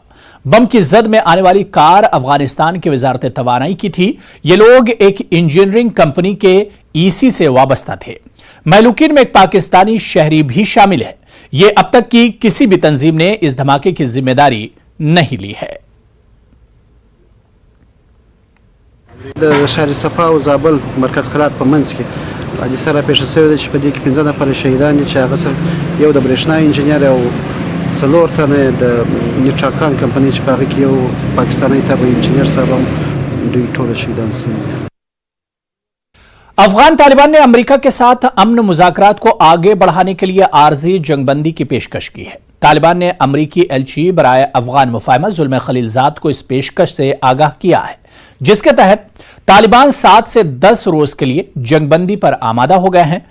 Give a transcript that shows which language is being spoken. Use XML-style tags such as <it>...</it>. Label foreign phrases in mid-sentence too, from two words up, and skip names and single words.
<ur>بم کی زد میں آنے والی کار افغانستان کی وزارت توانائی کی تھی. یہ لوگ ایک</ur> <en>engineering company</en> <ur>کے ای سی سے وابستہ تھے. مہلوکین میں ایک پاکستانی شہری بھی شامل ہے. یہ اب تک کی کسی بھی تنظیم نے اس دھماکے کی ذمہ داری نہیں لی ہے.</ur> <ps>شهر صفا او زابل مرکز کلات په منځ کې حادثه سره پیښه شوې ده چې په دې کې 15 نفر شهیدان دي، چې هغه سره یو د برېښنا انجینر او 4 تنه د نیټاکان کمپنۍ چې په هغه کې یو پاکستاني تابع انجینر صاحب هم دوی ټول شهیدان شوي.</ps> <ur>افغان طالبان نے امریکہ کے ساتھ امن مذاکرات کو آگے بڑھانے کے لیے عارضی جنگ بندی کی پیشکش کی ہے. طالبان نے امریکی ایلچی برائے افغان مفاہمت ظلم خلیل زاد کو اس پیشکش سے آگاہ کیا ہے، جس کے تحت طالبان 7 سے 10 روز کے لیے جنگ بندی پر آمادہ ہو گئے ہیں.</ur>